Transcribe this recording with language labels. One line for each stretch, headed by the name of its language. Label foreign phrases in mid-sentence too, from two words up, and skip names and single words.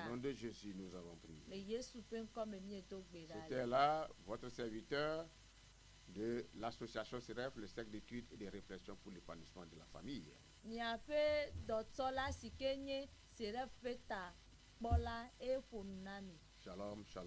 French: Au nom de Jésus, nous avons Le prié.
Ewe: Yesu ƒe ŋkɔ me miedo gbe ɖa
French: C'était le. là votre serviteur de l'association CEREF, le cercle d'études et de réflexion pour l'épanouissement de la famille.
Ewe: Miaƒe dɔtsɔla si ke nye Seref ƒe ta kpɔla eye ƒo nu na mi.
Hebrew: Shalom, shalom.